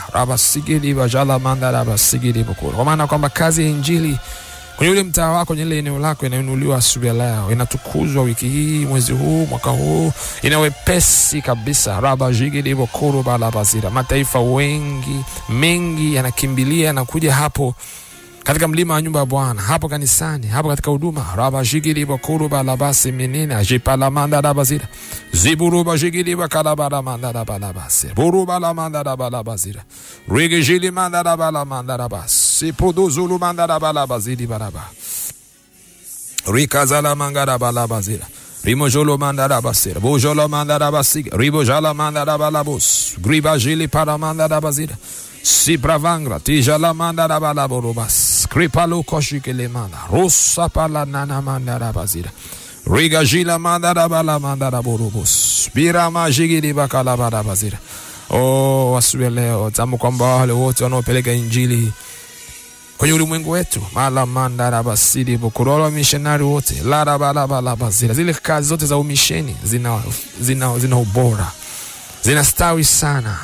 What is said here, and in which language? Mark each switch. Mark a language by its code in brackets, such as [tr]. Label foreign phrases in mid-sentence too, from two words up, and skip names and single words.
[sw] Rabasigi libajala manda rabasigi libokoro. Kwa maana kwamba kazi ya injili kwenye ule mtaa wako, kwenye ile eneo lako inainuliwa asubuhi leo. Inatukuzwa wiki hii, mwezi huu, mwaka huu. Inawepesi kabisa. Rabajigi libokoro balabazira. Mataifa mengi yanakimbilia na kuja hapo katika mlima wa nyumba ya Bwana, hapo kanisani, hapo katika huduma. Rabajigiri bakuru balabasi menina jipalamanda rabazira. Ziburu bajigiri bakalabara manda rabalabasi. Buru balamanda rabalabazira. Rigijili manda rabalamanda rabasi. Puduzulu manda rabalabaziri baraba. Rikazala manga rabalabazira. Rimojolo manda rabasira. Bojolo manda rabasiga. Ribojala manda rabalabus. Gribajili paramanda rabazira. Si bravangra tijala manda rabalaborobas kripalo koshikele manda rosa pala nana manda rabazira riga jila manda rabala manda raborobos birama jigiri bakala barabazira. Oh, asubuhi leo tamu kwamba wale wote wanaopeleka injili kwenye ulimwengu wetu, mala manda rabasiri bukurolo missionary wote la rabalabazira, zile kazi zote za umisheni zina ubora, zinastawi sana.